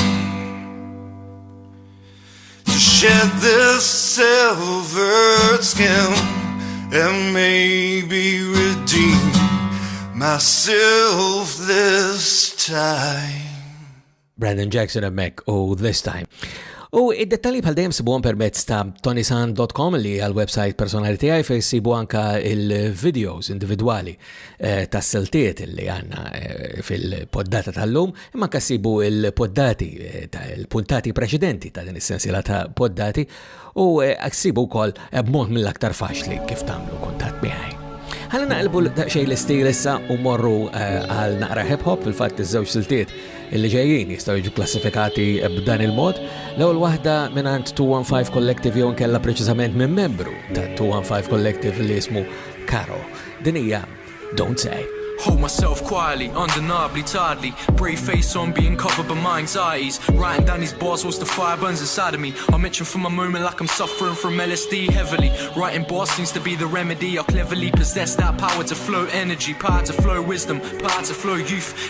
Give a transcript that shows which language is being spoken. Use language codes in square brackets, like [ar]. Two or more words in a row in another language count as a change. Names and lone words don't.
[en] to shed this silvered skin and maybe redeem myself this time. [mt] Brandon Jackson hemmhekk u This Time. U id-dettalji bħal dejjem sibuhom permezz ta' ToniSant.com li għal-website personali tiegħi fejn sibu anka il-videos individwali tas siltiet li għandna fil-poddata tal-lum, imma anke sibu il-poddati il-puntati preċedenti ta' din is-sensiela ta' poddati u sibu wkoll b'mod mill-aktar faċli kif tagħmlu kuntatt miegħi. Ħalli naqlbu daqsxejn l-istil issa u morru għal naqra hip-hop, fil-fatt iż-żewġ siltiet illi ġejjin jistgħu jiġu klassifikati b'dan il-mod. L-ewwel waħda mingħand 215 Collective jew inkella preċiżament minn membru ta' 215 Collective li ismu Karo. Din hija Don't Say. [en] Hold myself quietly, undeniably, tiredly. Brave face on, being covered by my anxieties. Writing down these bars whilst the fire burns inside of me. I mention from a moment like I'm suffering from LSD heavily. Writing bars seems to be the remedy. I cleverly possess that power to flow energy, power to flow wisdom, power to flow youth.